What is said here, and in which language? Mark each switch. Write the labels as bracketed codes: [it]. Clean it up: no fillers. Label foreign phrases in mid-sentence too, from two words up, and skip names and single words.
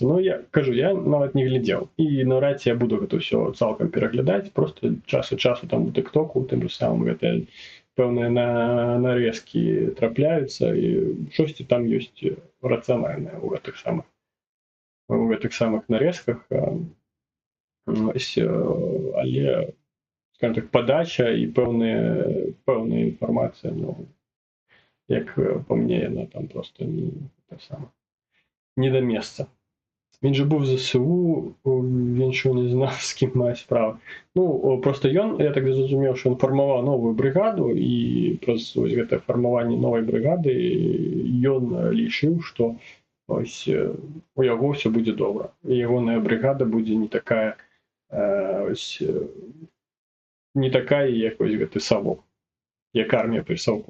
[be] Я кажу, я нават не глядзеў. І наўрад ці я буду гэта ўсё цалкам пераглядаць, просто час ад часу там у тык-току, тым же самым гэтыя пэўныя нарэзкі трапляюцца, і штосьці там ёсць рацыянальнае ў гэтых самых нарэзках. Але, [ru] скажем так, [be] падача і пэўная інфармацыя, як па мне, яна там просто не да месца. [uk] Він же був в ЗСУ, він що не знав, з ким має справу. [be] Просто ён, [uk] я так зрозумів, що він формував нову бригаду, [be] і праз гэта фармаванне новай бригады ён лічыў, што у яго все будзе добра. І ягоная бригада будзе не такая, як гэты Савок, як армія пры Савку.